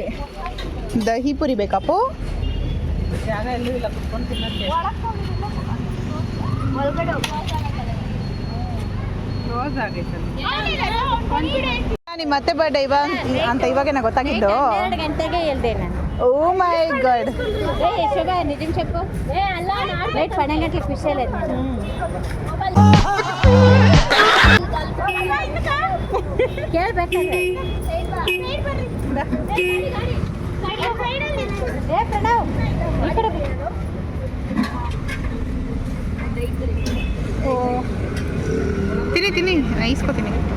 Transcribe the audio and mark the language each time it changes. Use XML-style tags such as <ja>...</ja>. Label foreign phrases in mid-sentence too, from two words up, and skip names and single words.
<kn>ದಹಿ ಪೂರಿ ಬೇಕಪ್ಪ. ಜಾಗ ಎಲ್ಲೂ ಇಲ್ಲ ಕುತ್ಕೊಂಡು ತಿನ್ನಕ್ಕೆ. ಕ್ಲೋಸ್ ಆಗೈತೆ. ನಿಮ್ಮ ಮತ್ತೆ ಬರ್ಡೇ ಅಂತ ಇವಾಗೇನ ಗೊತ್ತಾಗಿದ್ದು? 2 ಗಂಟೆಗೆ ಹೇಳ್ದೆ ನಾನು.</kn> <en>Oh my god.</en> <te>ಶೋಭಾ ನಿಜం చెప్పు. రైట్ 12 గంటలకు ఫిష్ చేయలేదు నేను.</te> <kn>ಕೇಳ್ಬೇಕಾದ್ರೆ ಪ್ರಣವ್ ಈ ಕಡೆ ತಿನ್ನಿ ಇಸ್ಕೊತೀನಿ.</kn>